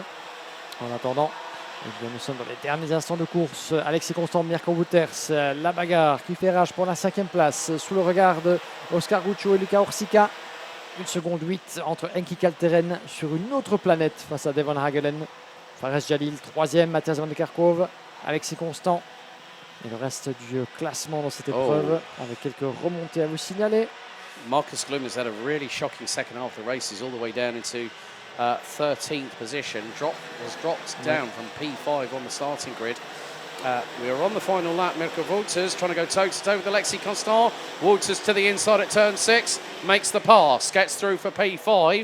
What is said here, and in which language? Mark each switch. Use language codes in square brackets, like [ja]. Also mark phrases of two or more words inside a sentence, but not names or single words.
[fr] En attendant, eh bien, nous sommes dans les derniers instants de course. Alexis Constant, Mirko Wouters, la bagarre qui fait rage pour la 5e place sous le regard de Oscar Guccio et Lucas Horsika. 1 seconde 8 entre Henki Kalteren sur une autre planète face à Devon Hagelen. Fares Jalil 3e, Matthias van der Kerkhoff, Alexis Constant. Et le reste du classement dans cette épreuve avec quelques remontées à vous signaler. [en] Marcus Glum has had a really shocking second half of the races, all the way down into 13th position. Was dropped down from P5 on the starting grid. We are on the final lap. Mirko Wouters trying to go toe-to-toe with Alexis Constant. Wouters to the inside at turn 6, makes the pass, gets through for P5.